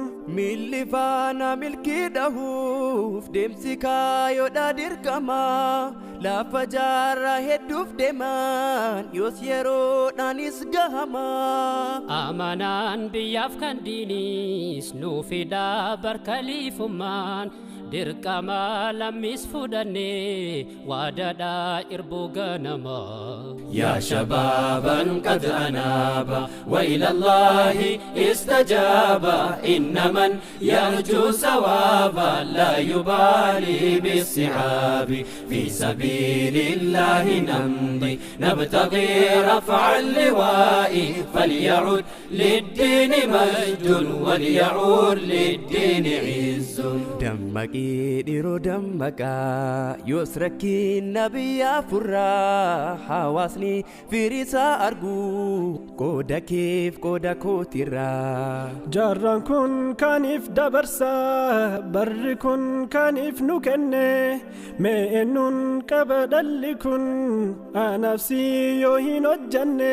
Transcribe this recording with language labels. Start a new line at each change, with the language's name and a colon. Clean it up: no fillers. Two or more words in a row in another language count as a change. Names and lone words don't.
Oromo: miilli faana milkii dhahuuf deemsi kaayoodhaa dirqamaa lafa jaarraa hedduuf deeman yoos yeroodhaanis gahamaa amanaan biyyaaf kan diiniis nuufidhaa barkaliifummaan dirqama lammiis fudhannee waadaadhaa irbuu ganamaa
Arabic: يا شبابا قد أناب وإلى الله استجاب إن من يرجو ثوابا لا يبالي بالصعاب في سبيل الله نمضي نبتغي رفع اللواء فليعد للدين مجد وليعود للدين عز
Oromo: dammaqii dhiroo dammaqaa yoos rakkiin nabiyyaa furraa hawaasni firiisaa arguu qooda keef qooda kootirraa jaarraan kun kaniif dabarsaa barri kun kaniif nu kenne mee eenyuun qaba dhalli kun anaafsi yoo hin hojjanne